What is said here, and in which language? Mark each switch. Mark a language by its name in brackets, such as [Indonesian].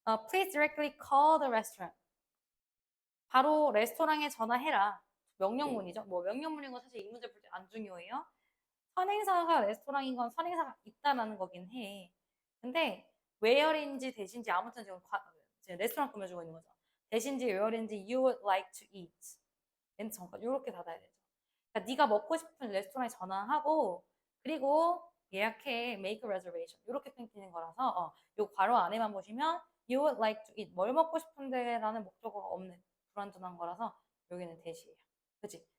[English] Please directly call the restaurant. [Korean] 바로 레스토랑에 전화해라. 명령문이죠. 뭐 명령문인 건 사실 이 문제 볼 때 안 중요해요. 선행사가 레스토랑인 건 선행사가 있다라는 거긴 해. 근데 where인지 대신지 아무튼 지금 레스토랑 꾸며주고 있는 거죠. 대신지 where인지 [English] you would like to eat. [Korean] 멘트 전까 이렇게 닫아야 되죠. 그러니까 네가 먹고 싶은 레스토랑에 전화하고 그리고 예약해 [English] make a reservation [Korean] 이렇게 끊기는 거라서 요 괄호 안에만 보시면 [English] you would like to eat [Korean] 뭘 먹고 싶은데라는 목적어가 없는 불완전한 거라서 여기는 대시예요. 그치?